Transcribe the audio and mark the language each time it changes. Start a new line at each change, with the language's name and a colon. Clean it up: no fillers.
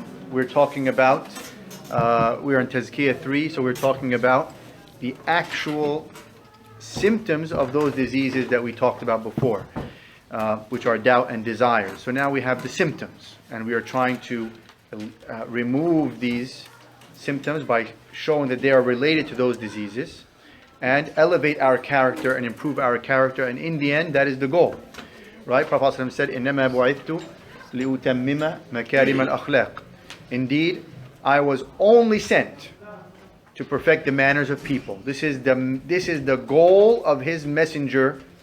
English: We're talking about, we're in Tazkiya 3, so we're talking about the actual symptoms of those diseases that we talked about before, which are doubt and desire. So now we have the symptoms, and we are trying to remove these symptoms by showing that they are related to those diseases and elevate our character and improve our character, and in the end that is the goal, right? Prophet ﷺ said,
Arabic: إِنَّمَا بُعِثْتُ لِأُتَمِّمَ مَكَارِمَ الْأَخْلَاقِ.
English: Indeed, I was only sent to perfect the manners of people. This is the goal of his messengership.